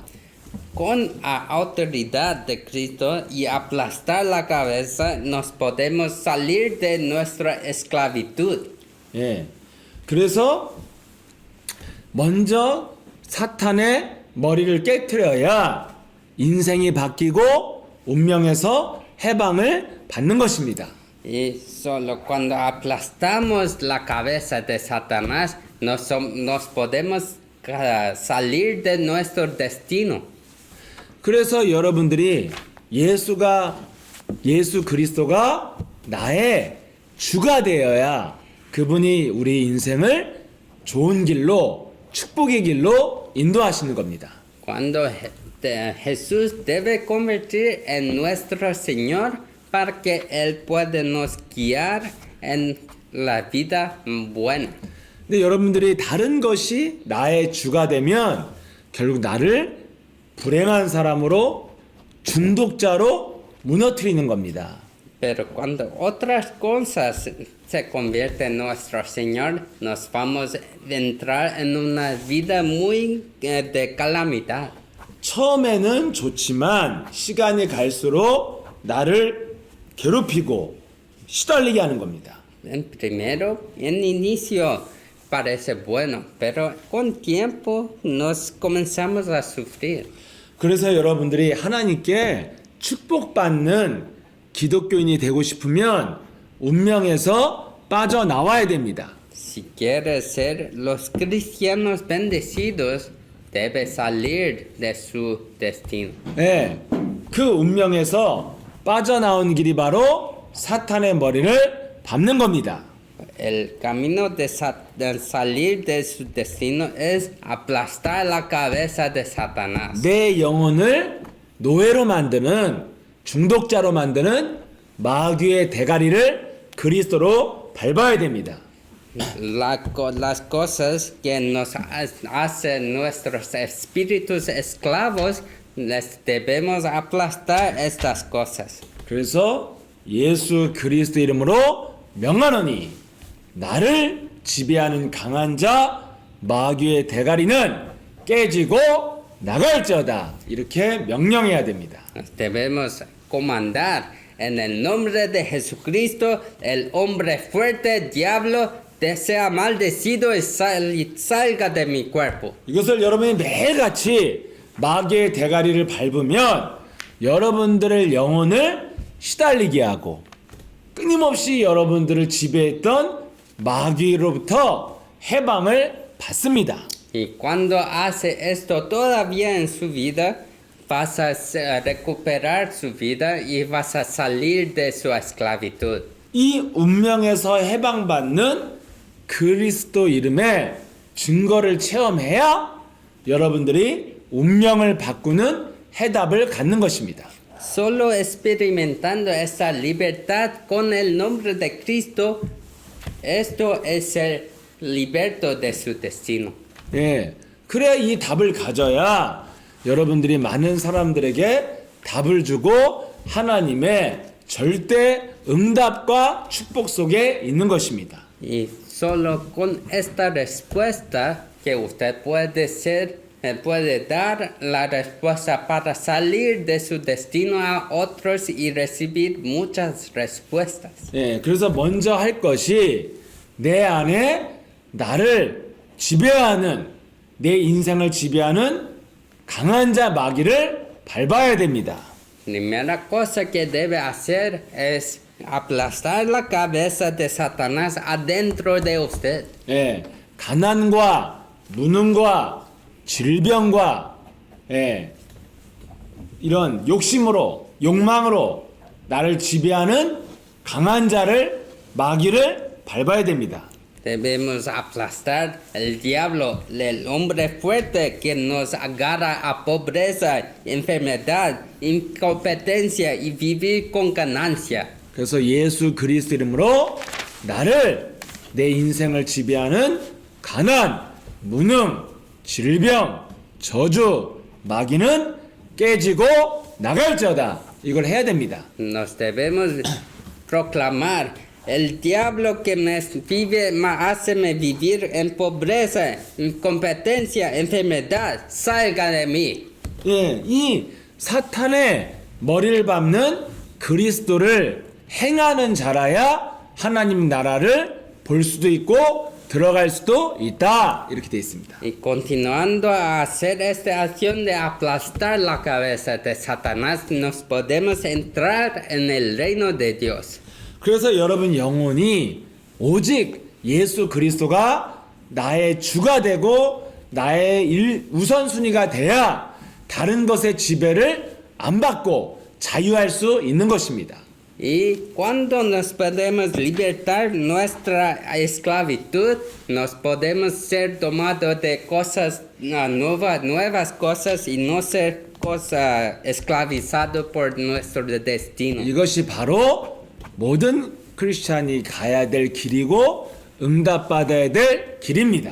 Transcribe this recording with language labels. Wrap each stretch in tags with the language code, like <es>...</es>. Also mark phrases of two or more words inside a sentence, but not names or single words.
<es>Con la autoridad de Cristo y aplastar la cabeza, nos podemos salir de nuestra esclavitud.</es> <ko>예. 그래서 먼저 사탄의 머리를 깨트려야 인생이 바뀌고 운명에서 해방을 받는 것입니다.</ko> <es>Y solo cuando aplastamos la cabeza de Satanás, nos podemos salir de nuestro destino.</es> <ko>그래서 여러분들이 예수 그리스도가 나의 주가 되어야 그분이 우리 인생을 좋은 길로, 축복의 길로 인도하시는 겁니다.</ko> <es>Cuando Jesús debe convertir en nuestro Señor para que Él pueda nos guiar en la vida buena.</es> <ko>근데 여러분들이 다른 것이 나의 주가 되면 결국 나를 불행한 사람으로, 중독자로 무너뜨리는 겁니다.</ko> <es>Pero cuando otras cosas se convierten en nuestro Señor, nos vamos a entrar en una vida muy de calamidad.</es> <ko>처음에는 좋지만 시간이 갈수록 나를 괴롭히고 시달리게 하는 겁니다.</ko> <es>Primero, en inicio parece bueno, pero con tiempo nos comenzamos a sufrir.</es> <ko>그래서 여러분들이 하나님께 축복받는 기독교인이 되고 싶으면 운명에서 빠져나와야 됩니다.</ko> <es>Si quieres ser los cristianos bendecidos, debe salir de su destino.</es> <ko>네, 그 운명에서 빠져나온 길이 바로 사탄의 머리를 밟는 겁니다.</ko> <es>El camino de salir de su destino es aplastar la cabeza de Satanás.</es> <ko>내 영혼을 노예로 만드는, 중독자로 만드는 마귀의 대가리를 그리스도로 밟아야 됩니다.</ko> <es>Las cosas que nos hacen nuestros espíritus esclavos, les debemos aplastar estas cosas.</es> <ko>그래서 예수 그리스도 이름으로 명하노니 나를 지배하는 강한 자 마귀의 대가리는 깨지고 나갈지어다. 이렇게 명령해야 됩니다.</ko> <es>Debemos comandar en el nombre de Jesucristo, el hombre fuerte, diablo, sea maldecido y salga de mi cuerpo.</es> <ko>이것을 여러분이 매일같이 마귀의 대가리를 밟으면 여러분들의 영혼을 시달리게 하고 끊임없이 여러분들을 지배했던 마귀로부터 해방을 받습니다.</ko> <es>Y cuando hace esto todavía en su vida, vas a recuperar su vida y vas a salir de su esclavitud.</es> <ko>이 운명에서 해방받는 그리스도 이름의 증거를 체험해야 여러분들이 운명을 바꾸는 해답을 갖는 것입니다.</ko> <es>Solo experimentando esa libertad con el nombre de Cristo, esto es el liberto de su destino.</es> <ko>예, 그래야 이 답을 가져야 여러분들이 많은 사람들에게 답을 주고 하나님의 절대 응답과 축복 속에 있는 것입니다.</ko> <es>Y solo con esta respuesta que usted puede dar la respuesta para salir de su destino a otros y recibir muchas respuestas.</es> <ko>예, 그래서 먼저 할 것이 내 안에 나를 지배하는, 내 인생을 지배하는 강한 자 마귀를 밟아야 됩니다.</ko> <es>Primera cosa que debe hacer es aplastar la cabeza de Satanás adentro de usted.</es> <ko>예, 가난과 무능과 질병과 이런 욕심으로, 욕망으로 나를 지배하는 강한 자를, 마귀를 밟아야 됩니다.</ko> <es>Debemos aplastar el diablo, el hombre fuerte que nos agarra a pobreza, enfermedad, incompetencia y vivir con ganancia.</es> <ko>그래서 예수 그리스도 이름으로 나를 내 인생을 지배하는 가난, 무능, 질병, 저주, 마귀는 깨지고 나갈지어다. 이걸 해야 됩니다.</ko> <es>Nos debemos proclamar, el diablo que me vive, me hace vivir en pobreza, incompetencia, enfermedad, salga de mí.</es> <ko>예, 이 사탄의 머리를 밟는 그리스도를 행하는 자라야 하나님 나라를 볼 수도 있고 들어갈 수도 있다. 이렇게 되어 있습니다.</ko> <es>Y continuando a hacer esta acción de aplastar la cabeza de Satanás, nos podemos entrar en el reino de Dios.</es> <ko>그래서 여러분 영혼이 오직 예수 그리스도가 나의 주가 되고 나의 우선순위가 돼야 다른 것의 지배를 안 받고 자유할 수 있는 것입니다.</ko> <es>Y cuando nos podemos libertar nuestra esclavitud, nos podemos ser tomados de cosas nuevas cosas y no ser esclavizados por nuestro destino.</es> <ko>이것이 바로 모든 크리스찬이 가야 될 길이고 응답받아야 될 길입니다.</ko>